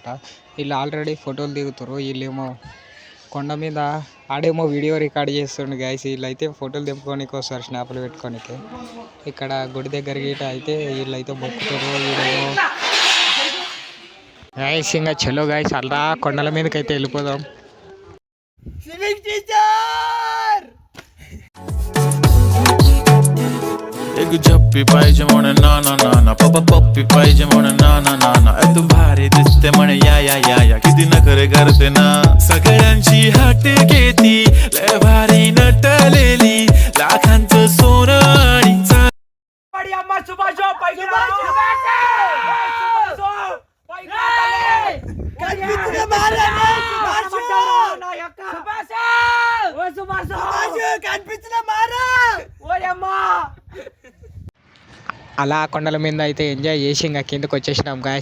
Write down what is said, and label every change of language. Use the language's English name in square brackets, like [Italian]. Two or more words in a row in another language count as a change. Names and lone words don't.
[Telugu] వీళ్ళు ఆల్రెడీ ఫోటోలు దిగుతారు, వీళ్ళేమో కొండ మీద ఆడేమో వీడియో రికార్డ్ చేస్తుండే గాయస్. వీళ్ళైతే ఫోటోలు దింపుకోనికి వస్తారు, స్నాప్లు పెట్టుకోనికి. ఇక్కడ గుడి దగ్గరికి అయితే వీళ్ళైతే మొక్కుతారు. వీడేమో గాయస్ ఇంకా చలో గాయస్ అలా కొండల మీదకి అయితే వెళ్ళిపోదాం. [Marathi] एक झप्पी पाहिजे म्हणे नाना नाना पप्पा पप्पी पाहिजे म्हणे नाना नाना तू भारी दिसते म्हणे या या या या किती नखरे करते ना सगळ्यांची हाट घेती लय भारी नटलेली लाखांचं सोनं आणि चांदी अम्मा सुभाष पैकी [Telugu] అలా కొండల మీద అయితే ఎంజాయ్ చేసి ఇంకా కిందకి వచ్చేసినాం గాయస్.